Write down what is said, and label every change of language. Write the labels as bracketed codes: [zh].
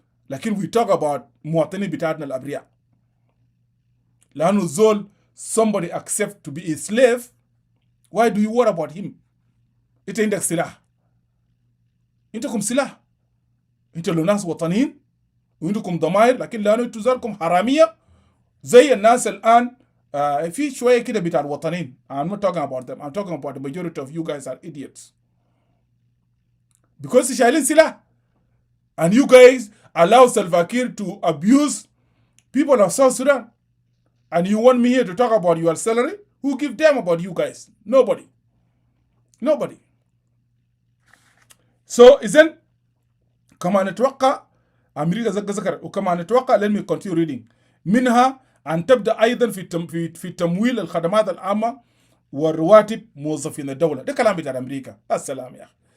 [ar] لكن [en] we talk about [ar] مواطنين بتاعتنا الأبرياء. لأنه زول [en] somebody accept to be a slave, why do you worry about him? [ar] انت عندك سلاح. انتكم سلاح. انت لو ناس وطنيين وعندكم ضمائر، لكن لانه انتوا زالكم حراميه زي الناس الان في شويه كده بتاع الوطنيين. [en] I'm not talking about them. I'm talking about the majority of you guys are idiots. Because [ar] شايلين سلاح. [en] And you guys allow Salva Kiir to abuse people of South Sudan. And you want me here to talk about your salary? Who give damn about you guys? Nobody. Nobody. [ar] So إذن كما نتوقع أمريكا ذكر وكما نتوقع [en] let me continue reading. [ar] منها أن تبدأ أيضا في تمويل الخدمات العامة والرواتب موظفين الدولة. ده كلام بتاع أمريكا. السلام يا أخي.